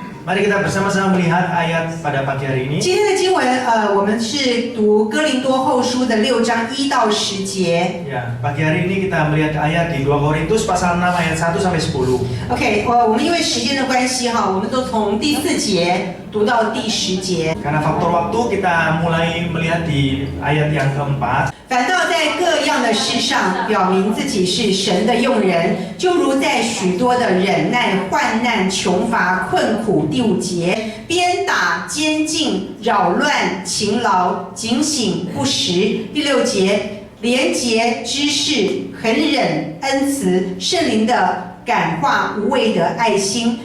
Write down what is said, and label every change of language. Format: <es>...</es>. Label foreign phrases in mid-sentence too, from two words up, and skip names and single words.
<id>Mari kita bersama-sama melihat ayat pada pagi hari ini.</id> <zh>今天的经文，我们是读哥林多后书的6章1到10节。</zh> <id>Ya, pagi hari ini kita melihat ayat di 2 Korintus pasal 6 ayat 1 sampai 10.</id> <zh>OK，我们因为时间的关系哈，我们都从第4节读到第10节。</zh> <id>Karena faktor waktu kita mulai melihat di ayat yang keempat.</id> <zh>反倒在各样的事上表明自己是神的用人，就如在许多的忍耐、患难、穷乏、困苦。第5节，鞭打、监禁、扰乱、勤劳、警醒、不时。第6节，廉洁、知识、恒忍、恩慈、圣灵的感化、无畏的爱心。</zh>